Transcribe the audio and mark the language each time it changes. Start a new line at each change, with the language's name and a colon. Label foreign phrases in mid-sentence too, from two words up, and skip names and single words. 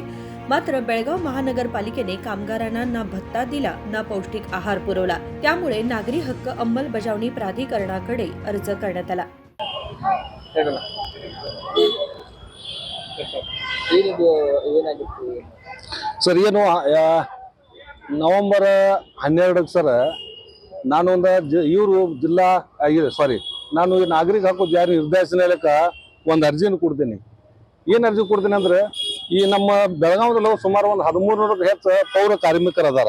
Marathi: मात्र बेळगाव महानगरपालिकेने कामगारांना ना भत्ता दिला ना पौष्टिक आहार पुरवला। त्यामुळे नागरी हक्क अंमलबजावणी प्राधिकरणाकडे अर्ज करण्यात आला।
Kannada: सर ಏನು ನವೆಂಬರ್ 12 ಸರ್ ನಾನು ಇವರು ಜಿಲ್ಲಾ ನಾನು ನಾಗರಿಕ ಹಕ್ಕು ಜಾರಿ ನಿರ್ದೇಶನಾಲಯಕ್ಕೆ ಒಂದು ಅರ್ಜಿಯನ್ನು ಕೊಡ್ತೀನಿ। ಏನು ಅರ್ಜಿ ಕೊಡ್ತೀನಿ ಅಂದ್ರೆ ಈ ನಮ್ಮ ಬೆಳಗಾವಿಯಲ್ಲಿ ಸುಮಾರು ಒಂದು 1300ಕ್ಕೂ ಹೆಚ್ಚು ಪೌರ ಕಾರ್ಮಿಕರು ಅದಾರ।